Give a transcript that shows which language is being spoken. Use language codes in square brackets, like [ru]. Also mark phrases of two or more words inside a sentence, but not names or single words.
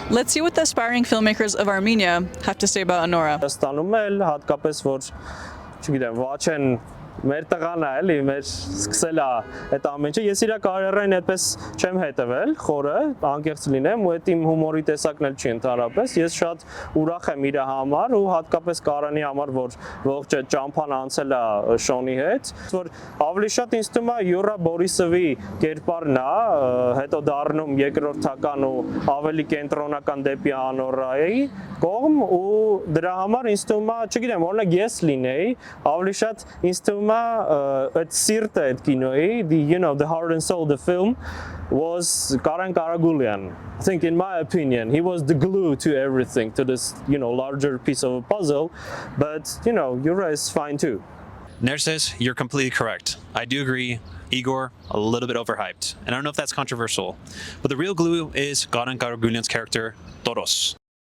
[en] Let's see what the aspiring filmmakers of Armenia have to say about Anora. [hy] Ստանում էլ հատկապես որ չգիտեմ, Վաչեն մեր տղան է, էլի, մեր սկսել է այդ ամեն ինչը։ Ես իր կարիերային այդպես չեմ հետևել, խորը, անկեղծ լինեմ, ու այդ իմ հումորի տեսակն էլ չի ընդհանրապես։ Ես շատ ուրախ եմ իր համար ու հատկապես Կարանի համար, որ ողջ այդ ճամփան անցել է Շոնի հետ, որ ավելի շատ ինձ թվում է Յուրա Բորիսովի կերպարն է, հետո դառնում երկրորդական ու ավելի կենտրոնական դեպի Անորայի կողմ ու դրա համար ինձ թվում է, չգիտեմ, օրինակ ես լինեի, ավելի շատ ինձ թվում այդ սիրտը այդ կինոյի, [en] the heart and soul of the film was Karan Karagulyan. I think in my opinion, he was the glue to everything, to this, larger piece of a puzzle, but, Yura is fine too. Nerses, you're completely correct. I do agree. Igor, a little bit overhyped. And I don't know if that's controversial, but the real glue is Karan Karagulyan's character, Toros.